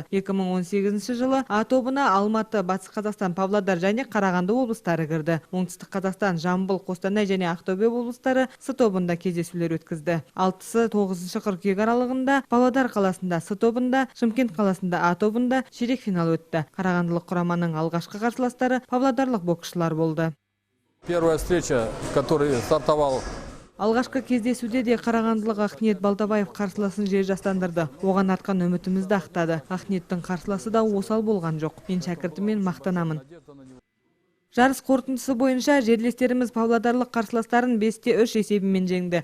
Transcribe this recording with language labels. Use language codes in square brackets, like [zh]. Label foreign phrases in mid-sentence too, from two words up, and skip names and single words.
[kk] 2018 жылы А тобына Алматы, Батыс Қазақстан, Павлодар және Қарағанды облыстары кірді. Оңтүстік Қазақстан, Жамбыл, Қостанай және Ақтөбе облыстары С тобында кездесулер өткізді. 6-9 қыркүйек аралығында Павлодар қаласында С тобында, Шымкент қаласында А тобында ширек финал өтті. Қарағандылық құраманың алғашқы қарсыластары павлодарлық боксшылар болды. [ru] Первая встреча, который стартовал. [kk] Алғашқы кездесуде де қарағандылық Ақниет Балтабаев қарсыласын жер жастандырды. Оған артқан үмітімізді ақтады. Ақниеттің қарсыласы да осал болған жоқ. Мен шәкіртіммен мақтанамын. Жарыс қорытындысы бойынша жерлестеріміз павлодарлық қарсыластарын 5-3 есебімен жеңді.